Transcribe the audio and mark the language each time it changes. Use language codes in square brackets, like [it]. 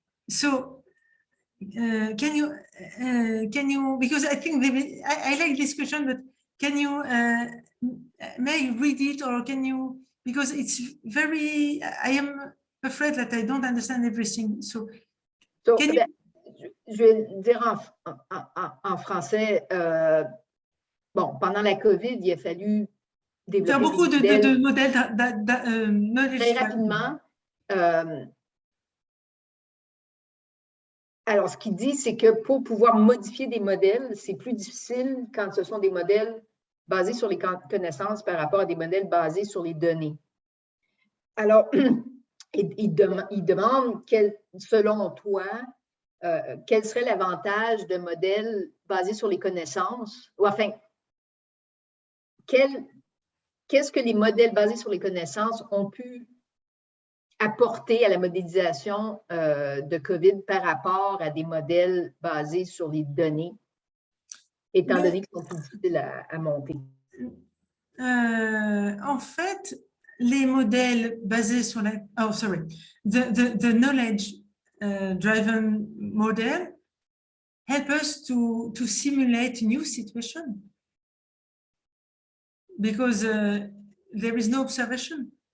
[en] So can you, because I think I like this question, but can you, may I read it, or can you, because it's very, I am afraid that I don't understand everything. So can you... [fr] Je vais le dire en français. Bon, pendant la COVID, il a fallu développer faire beaucoup de modèles très rapidement. Alors, ce qu'il dit, c'est que pour pouvoir modifier des modèles, c'est plus difficile quand ce sont des modèles basés sur les connaissances par rapport à des modèles basés sur les données. Alors, il demande, selon toi, quel serait l'avantage de modèles basés sur les connaissances, ou enfin, qu'est-ce que les modèles basés sur les connaissances ont pu apporter à la modélisation de COVID par rapport à des modèles basés sur les données, étant donné qu'ils sont plus difficiles à monter? En fait, les modèles basés sur la... [en] Oh, sorry. The knowledge-driven model help us to simulate new situation, because there is no observation.